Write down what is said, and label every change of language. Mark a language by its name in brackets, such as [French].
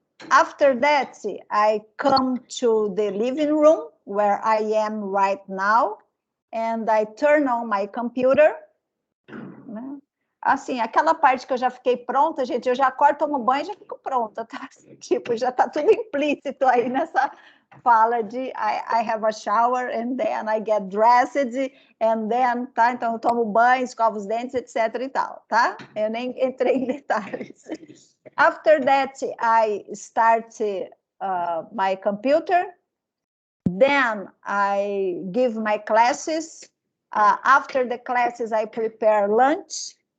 [English] After that, I come to the living room where I am right now, and I turn on my computer. [Portuguese] Assim, aquela parte que eu já fiquei pronta, gente, eu já acordo, tomo banho e já fico pronta, tá? Tipo, já tá tudo implícito aí nessa fala de [English] I have a shower, and then [Portuguese] I get dressed, and then, tá? Então, eu tomo banho, escovo os dentes, etc e tal, tá? Eu nem entrei em detalhes. [English] After that, I start my computer. Then I give my classes. After the classes, I prepare lunch.